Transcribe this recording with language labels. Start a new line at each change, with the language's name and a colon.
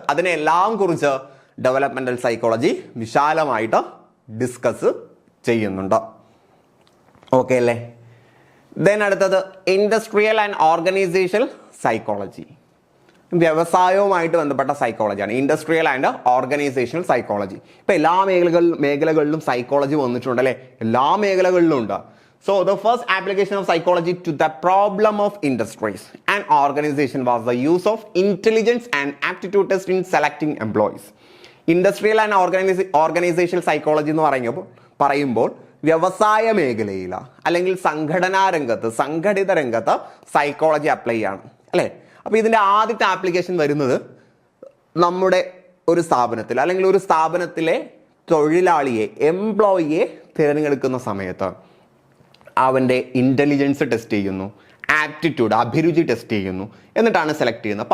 Malayalam: അതിനെല്ലാം കുറിച്ച് developmental psychology വിശാലമായിട്ട് ഡിസ്കസ് ചെയ്യുന്നുണ്ട്. ഓക്കെ അല്ലേ?
English: Then അടുത്തത് industrial and organisational psychology.
Malayalam: വ്യവസായവുമായിട്ട് ബന്ധപ്പെട്ട സൈക്കോളജിയാണ്, ഇൻഡസ്ട്രിയൽ ആൻഡ് ഓർഗനൈസേഷണൽ സൈക്കോളജി. ഇപ്പൊ എല്ലാ മേഖലകളിലും സൈക്കോളജി വന്നിട്ടുണ്ട് അല്ലെ, എല്ലാ മേഖലകളിലും ഉണ്ട്.
English: So the first application of psychology to the problem of industries and organization was the use of intelligence and aptitude test in selecting employees.
Malayalam: Industrial and organizational psychology എന്ന് പറയുമ്പോൾ വ്യവസായ മേഖലയിൽ അല്ലെങ്കിൽ സംഘടനാ രംഗത്ത്, സംഘടിത രംഗത്ത് സൈക്കോളജി അപ്ലൈ ചെയ്യാണ് അല്ലേ. അപ്പോൾ ഇതിൻ്റെ ആദ്യത്തെ ആപ്ലിക്കേഷൻ വരുന്നത് നമ്മുടെ ഒരു സ്ഥാപനത്തിൽ അല്ലെങ്കിൽ ഒരു സ്ഥാപനത്തിലെ തൊഴിലാളിയെ, എംപ്ലോയിയെ തിരഞ്ഞെടുക്കുന്ന സമയത്ത് അവൻ്റെ ഇൻ്റലിജൻസ് ടെസ്റ്റ് ചെയ്യുന്നു, ആപ്റ്റിറ്റ്യൂഡ്, അഭിരുചി ടെസ്റ്റ് ചെയ്യുന്നു, എന്നിട്ടാണ് സെലക്ട് ചെയ്യുന്നത്.